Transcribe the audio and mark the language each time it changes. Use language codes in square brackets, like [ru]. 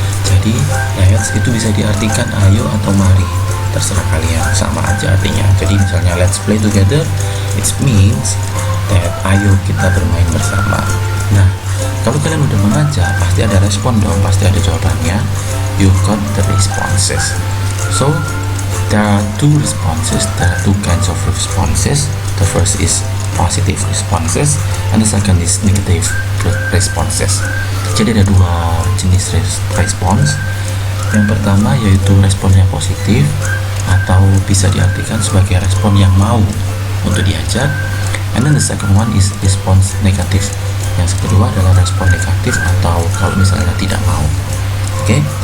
[id] Jadi let's itu bisa diartikan ayo atau mari, terserah kalian, sama aja artinya. Jadi misalnya [en] let's play together, it means that [id] ayo kita bermain bersama. Nah, kalau kalian udah mengajak, pasti ada respon dong, pasti ada jawabannya. [en] You got the responses. So there are two responses, there are two kinds of responses. The first is positive responses and the second is negative responses. [id] Jadi ada dua jenis respons. Yang pertama yaitu respon yang positif atau bisa diartikan sebagai respon yang mau untuk diajak. [en] And then the second one is response negatif. [id] Yang kedua adalah respon negatif atau kalau misalnya tidak mau. Oke?